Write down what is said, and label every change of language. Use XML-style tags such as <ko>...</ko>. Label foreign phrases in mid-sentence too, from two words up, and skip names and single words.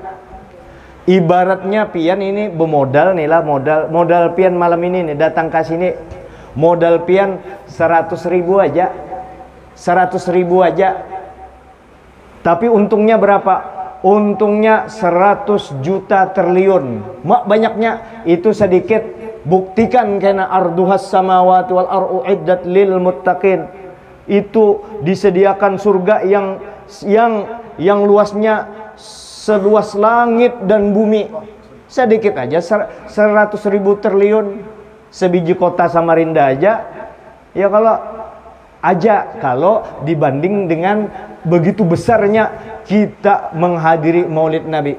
<bjn>Ibaratnya pian ini bermodal nih lah, modal pian malam ini nih datang ke sini, modal pian 100.000 aja, 100.000 aja. Tapi untungnya berapa? Untungnya 100 juta triliun. Banyaknya itu sedikit. Buktikan karena</bjn> <ar>arduhas samawati wal ardu iddat lil muttaqin.</ar> <bjn>Itu disediakan surga yang luasnya seluas langit dan bumi. Sedikit aja 100.000 triliun. Sebiji kota Samarinda aja. Ya kalau dibanding dengan begitu besarnya kita menghadiri maulid Nabi.</bjn>